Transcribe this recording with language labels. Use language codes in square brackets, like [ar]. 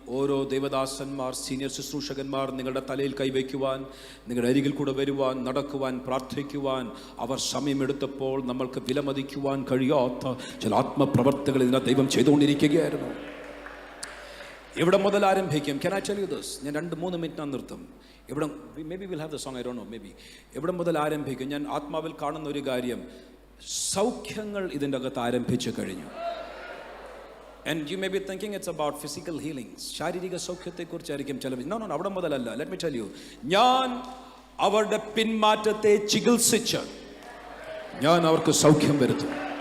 [ml] ഓരോ ദൈവദാസന്മാർ, സീനിയർ ശുശ്രൂഷകന്മാർ നിങ്ങളുടെ തലയിൽ കൈവയ്ക്കുവാൻ, നിങ്ങളുടെ അരികിൽ കൂടെ വരുവാൻ, നടക്കുവാൻ, പ്രാർത്ഥിക്കുവാൻ അവർ സമയമെടുത്തപ്പോൾ നമ്മൾക്ക് വിലമതിക്കുവാൻ കഴിയാത്ത ചില ആത്മപ്രവർത്തികൾ ഇതിനെ ദൈവം ചെയ്തുകൊണ്ടിരിക്കുകയായിരുന്നു. ഇവിടെ മുതൽ ആരംഭിക്കും. [en] Can I tell you this? [ml] ഞാൻ 2-3 മിനിറ്റ് നിർത്തും. [en] ഇവിടെ maybe we'll have the song, I don't know, maybe. [ml] ഇവിടെ മുതൽ ആരംഭിക്കും. ഞാൻ ആത്മാവിൽ കാണുന്ന ഒരു കാര്യം, സൗഖ്യങ്ങൾ ഇതിൻ്റെ അകത്ത് ആരംഭിച്ചു കഴിഞ്ഞു. [en] And you may be thinking it's about physical healings. [ml] ശാരീരിക സൗഖ്യത്തെക്കുറിച്ചായിരിക്കും ചില. No, അവിടെ മുതലല്ല. [en] Let me tell you. [ml] ഞാൻ അവരുടെ പിന്മാറ്റത്തെ ചികിത്സിച്ച് ഞാൻ അവർക്ക് സൗഖ്യം വരുത്തും.